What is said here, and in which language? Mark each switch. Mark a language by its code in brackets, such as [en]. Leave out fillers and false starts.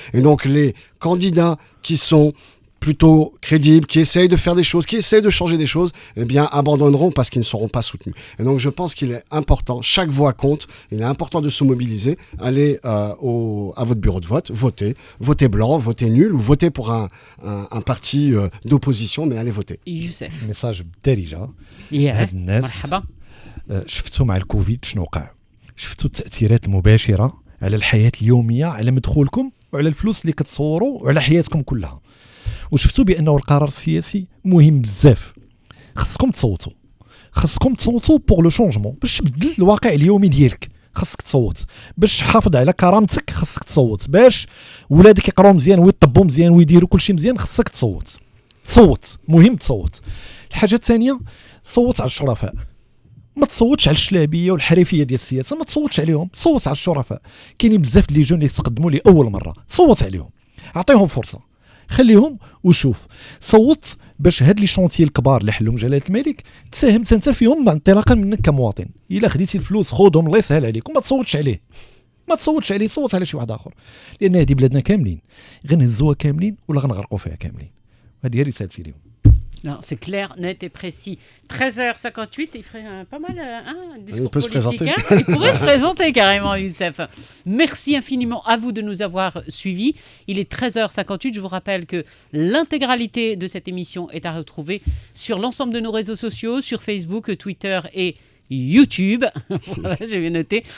[fr] Et donc, les candidats qui sont plutôt crédibles, qui essayent de faire des choses, qui essayent de changer des choses, eh bien, abandonneront parce qu'ils ne seront pas soutenus. Et donc, je pense qu'il est important, chaque voix compte, il est important de se mobiliser, aller à votre bureau de vote, voter blanc, voter nul, ou voter pour un parti d'opposition, mais allez voter. Youssef. [ar] ميساج بالدارجه Yeah. هاد الناس مرحبا. شفتوا مع الكوفيد شنو وقع، شفتوا التاثيرات المباشره على الحياه اليوميه، على مدخولكم وعلى الفلوس اللي كتصوروا وعلى حياتكم كلها، وشفتوا بانه القرار السياسي مهم بزاف. خصكم تصوتوا بور لو شونجمون باش تبدل الواقع اليومي ديالك. خاصك تصوت باش تحافظ على كرامتك، خاصك تصوت باش ولادك يقراو مزيان ويطبوا مزيان ويديروا كلشي مزيان. خاصك تصوت مهم تصوت. الحاجه الثانيه، صوت على الشرفاء، ما تصوتش على الشلابيه والحريفيه ديال السياسه، ما تصوتش عليهم، صوت على الشرفاء. كاينين بزاف ديال لي جون اللي تقدموا لاول مره، صوت عليهم، اعطيهم فرصه، خليهم وشوف. صوت باش هاد لي شونتيي الكبار اللي حلهم جلاله الملك تساهم انت فيهم انطلاقا منك كمواطن. الا خديتي الفلوس خذهم، الله يسهل عليك، وما تصوتش عليه، صوت على شي واحد اخر، لان هذه بلادنا كاملين غنهزوها كاملين ولا غنغرقوا فيها كاملين. هذه هي رسالتي لهم. [fr] Non, c'est clair, net et précis. 13h58, il ferait pas mal un discours peut politique. se présenter. Il pourrait se présenter carrément, Youssef. Merci infiniment à vous de nous avoir suivis. Il est 13h58. Je vous rappelle que l'intégralité de cette émission est à retrouver sur l'ensemble de nos réseaux sociaux, sur Facebook, Twitter et YouTube. Voilà, j'ai bien noté.